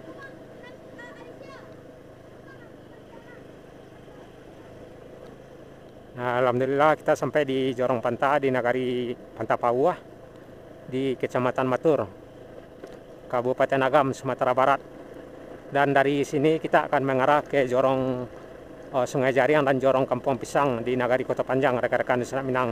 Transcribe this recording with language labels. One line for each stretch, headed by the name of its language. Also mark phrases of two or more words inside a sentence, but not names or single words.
Indonesian: Nah, alhamdulillah kita sampai di Jorong Panta di Nagari Panta Pauah di Kecamatan Matur, Kabupaten Agam, Sumatera Barat. Dan dari sini kita akan mengarah ke Jorong Sungai Jariang dan Jorong Kampung Pisang di Nagari Kota Panjang, rekan-rekan di Selat Minang.